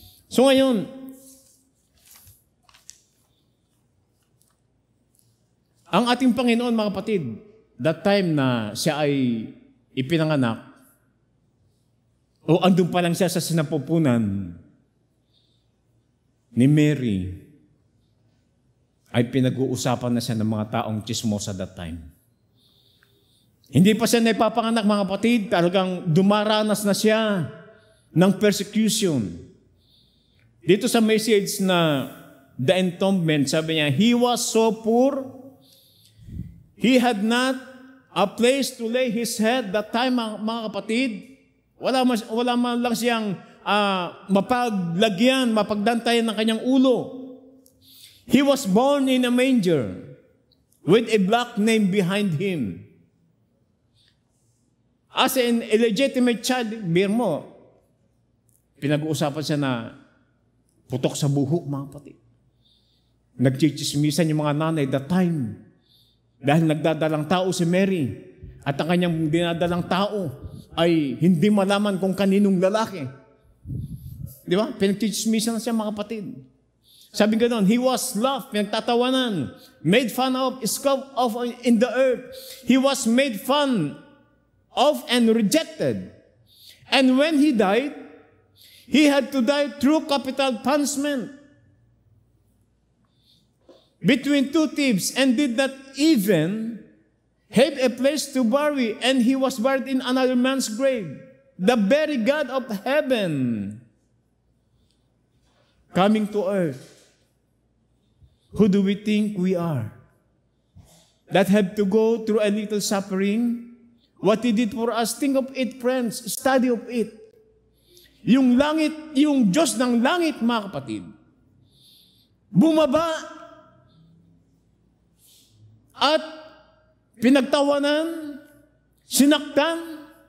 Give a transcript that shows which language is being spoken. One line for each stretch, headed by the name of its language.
Filipino: So ngayon, ang ating Panginoon, mga kapatid,
English: that time
Filipino: na siya ay ipinanganak, o andun pa lang siya sa sinapupunan ni Mary, ay pinag-uusapan na siya ng mga taong chismosa that time. Hindi pa siya naipapanganak, mga kapatid, talagang dumaranas na siya ng persecution. Dito sa message na
English: The Entombment,
Filipino: sabi niya,
English: he was so poor, he had not a place to lay his head. That time,
Filipino: mga kapatid, wala man lang siyang mapaglagyan, mapagdantayan ng kanyang ulo.
English: He was born in a manger with a black name behind him. As an illegitimate child,
Filipino: beer mo, pinag-uusapan siya na putok sa buhok, mga kapatid. Nagchichismisan yung mga nanay
English: that time.
Filipino: Dahil nagdadalang tao si Mary at ang kanyang dinadalang tao ay hindi malaman kung kaninong lalaki. Di ba? Pinagchichismisan na siya mga kapatid. Sabi gano'n,
English: he was laughed,
Filipino: pinagtatawanan,
English: made fun of, scoffed of in the earth. He was made fun of and rejected. And when he died, he had to die through capital punishment between two thieves, and did not even have a place to bury, and he was buried in another man's grave. The very God of heaven coming to earth. Who do we think we are? That have to go through a little suffering. What He did for us, think of it, friends. Study of it.
Filipino: Yung langit, yung Diyos ng langit, mga kapatid, bumaba at pinagtawanan, sinaktan.